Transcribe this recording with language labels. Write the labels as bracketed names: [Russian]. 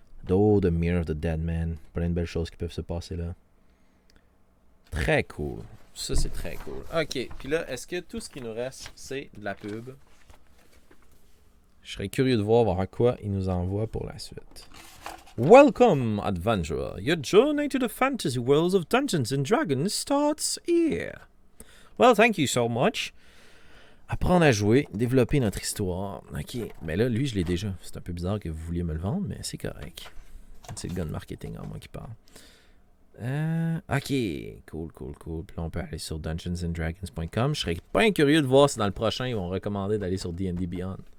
[English] Oh, The Mirror of the Dead Man. [French] Plein de belles choses qui peuvent se passer là. Très cool. Ça, c'est très cool. OK. Puis là, est-ce que tout ce qui nous reste, c'est de la pub? Je serais curieux de voir à quoi il nous envoie pour la suite. [English] Welcome, adventurer. Your journey to the fantasy worlds of Dungeons and Dragons starts here. Well, thank you so much. [French] Apprendre à jouer, développer notre histoire. OK. Mais là, lui, je l'ai déjà. C'est un peu bizarre que vous vouliez me le vendre, mais c'est correct. C'est le gars de marketing en moi qui parle. OK. Cool. Puis là, on peut aller sur dungeonsanddragons.com. Je serais pas curieux de voir si dans le prochain, ils vont recommander d'aller sur D&D Beyond.